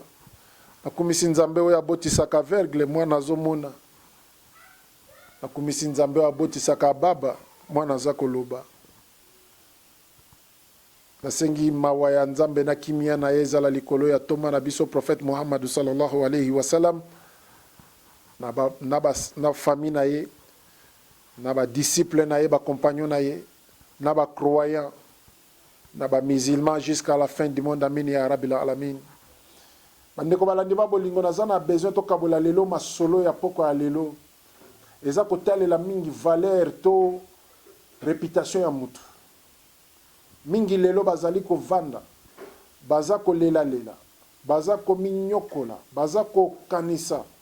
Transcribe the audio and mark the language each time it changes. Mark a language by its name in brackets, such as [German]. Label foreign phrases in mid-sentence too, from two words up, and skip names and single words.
[Lingala] Nakumisi nzambe oyo abotisaka aveugle mwana azomona. Nakumisi nzambe oyo abotisaka baba mwana aza koloba. Nasengi mawa ya nzambe na kimia na ye ezala likolo ya toma na biso prophète Muhammad [Arabic] صلى الله عليه وسلم [Lingala] na famille na ye, na ba disciple na ye, ba compagnon na ye, na ba croyant, na ba musulman [French] jusqu'à la fin du monde. [Arabic] آمين يا رب العالمين. [Lingala] Bandeko balandi ba bolingo na zana besoin to kabola lelo masolo ya poko ya lelo. Eza kotalela mingi valeur to réputation ya mutu. Mingi lelo bazali ko vanda, baza ko lela, baza ko minyokola, baza ko kanisa.